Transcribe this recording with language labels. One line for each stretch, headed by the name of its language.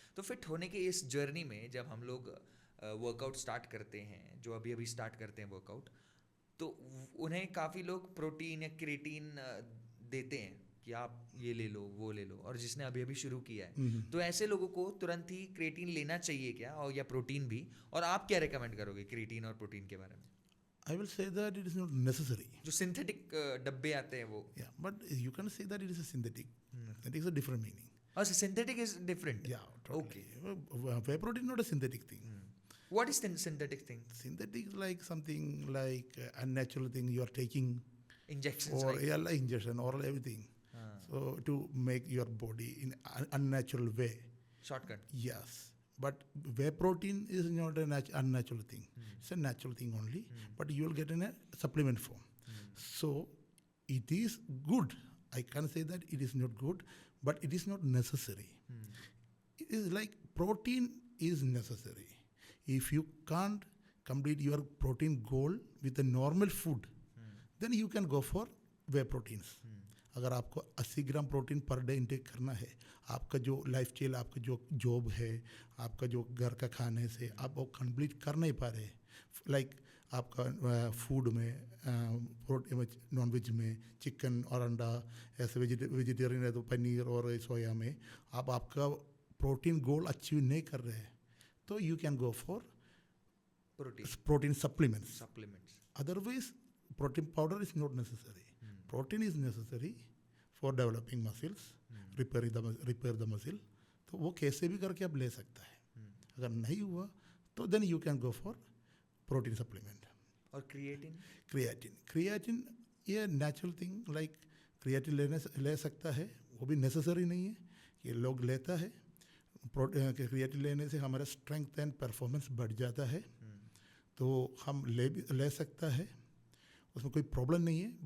Hindi: तो फिट होने के इस जर्नी में जब हम लोग वर्कआउट स्टार्ट करते हैं, जो अभी अभी स्टार्ट करते हैं वर्कआउट, तो उन्हें काफ़ी लोग प्रोटीन या क्रिएटिन देते हैं कि आप ये ले लो वो ले लो, और जिसने अभी अभी शुरू किया है तो ऐसे लोगों को तुरंत ही क्रिएटिन लेना चाहिए क्या, और या प्रोटीन भी, और आप क्या रेकमेंड करोगे क्रिएटिन और प्रोटीन के बारे में?
English: I will say that it is not necessary.
Hindi: जो सिंथेटिक डब्बे आते हैं वो,
English: Yeah, but you can say that it is a synthetic. That is a different meaning. और synthetic is different. Yeah, totally. Okay, Whey protein not a synthetic thing. What is synthetic thing? Synthetic is like something like unnatural thing you are taking, injections or like, yeah, like ingestion or everything. So to make your body in unnatural way. Shortcut. Yes, but whey protein is not a unnatural thing. It's a natural thing only, but you will get in a supplement form. So it is good. I can't say that it is not good, but it is not necessary. It is like protein is necessary. If you can't complete your protein goal with a normal food, then you can go for whey proteins.
Hindi: अगर आपको 80 gram protein per day intake करना है, आपका जो life style, आपका जो job है, आपका जो घर का खाने से आप वो कंप्लीट कर नहीं पा रहे, लाइक आपका फूड में प्रोटीन, नॉनवेज में चिकन और अंडा, ऐसे वेजिटेरियन है तो पनीर और सोया में आप आपका प्रोटीन गोल अचीव नहीं कर रहे हैं, तो
English: You can go for protein supplements. Otherwise, protein powder is not necessary. Protein is necessary for developing muscles, repair the muscle.
Hindi: तो वो कैसे भी करके आप ले सकता है. अगर नहीं हुआ तो
English: then you can go for protein supplement.
Hindi: और क्रिएटिन? क्रिएटिन ये नेचुरल थिंग, लाइक क्रिएटिन ले सकता है, वो भी नेसेसरी नहीं है कि लोग लेता है. क्रिएटिन लेने से हमारा स्ट्रेंथ एंड परफॉर्मेंस बढ़ जाता है, तो हम ले सकता है, उसमें कोई प्रॉब्लम नहीं है.